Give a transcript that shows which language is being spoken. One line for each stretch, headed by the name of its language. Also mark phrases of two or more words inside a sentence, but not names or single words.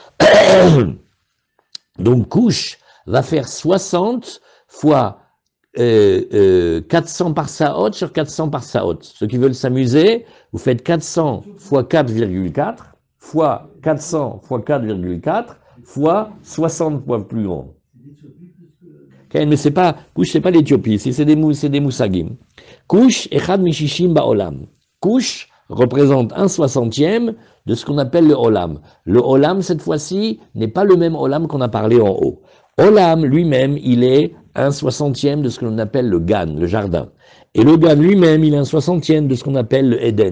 French: Donc couche va faire 60 fois 400 par saot sur 400 par saot. Ceux qui veulent s'amuser, vous faites 400 fois 4,4 fois 400 fois 4,4 fois 60 fois plus grand. Okay, mais c'est pas, couche, c'est pas l'Éthiopie, c'est des moussagim. Couche,
Hebrew: אחד משישים בעולם.
French: Couche représente 1/60e de ce qu'on appelle le Olam. Le Olam, cette fois-ci, n'est pas le même Olam qu'on a parlé en haut. Olam, lui-même, il est 1/60e de ce que l'on appelle le Gan, le jardin. Et le Gan lui-même, il est 1/60e de ce qu'on appelle le Eden.